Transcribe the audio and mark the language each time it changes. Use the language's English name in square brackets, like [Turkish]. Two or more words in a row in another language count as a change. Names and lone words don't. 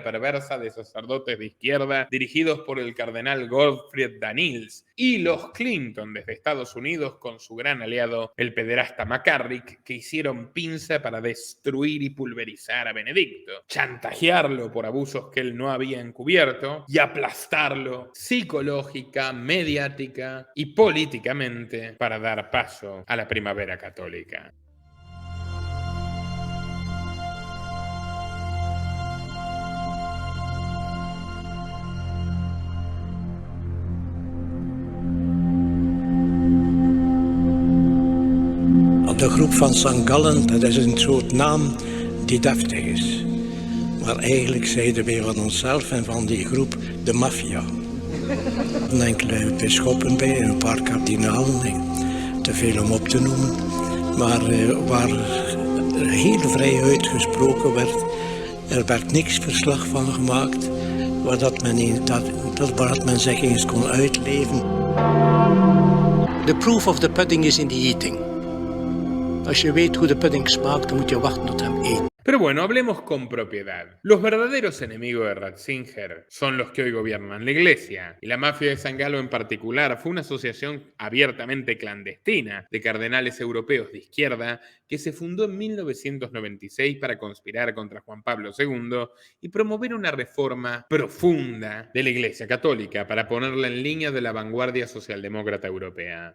[Spanish] perversa de sacerdotes de izquierda dirigidos por el cardenal Gottfried Daniels, y los Clinton desde Estados Unidos con su gran aliado, el pederasta McCarrick, que hicieron pinza para destruir y pulverizar a Benedicto, chantajearlo por abusos que él no había encubierto y aplastarlo psicológica, mediática y políticamente para dar paso a la primavera católica. [Dutch] De groep van St. Gallen, dat is een soort naam die deftig is. Maar eigenlijk zeiden wij van onszelf en van die groep de maffia. Een enkele bisschoppen bij, een paar kardinalen, te veel om op te noemen. Maar waar er heel vrij uitgesproken werd, er werd niks verslag van gemaakt, waar men zich eens kon uitleven. [English] The proof of the pudding is in the eating. [Dutch] Als je weet hoe de pudding smaakt, dan moet je wachten tot hem eet. [Spanish] Pero bueno, hablemos con propiedad. Los verdaderos enemigos de Ratzinger son los que hoy gobiernan la Iglesia. Y la mafia de San Galo en particular fue una asociación abiertamente clandestina de cardenales europeos de izquierda que se fundó en 1996 para conspirar contra Juan Pablo II y promover una reforma profunda de la Iglesia Católica para ponerla en línea de la vanguardia socialdemócrata europea.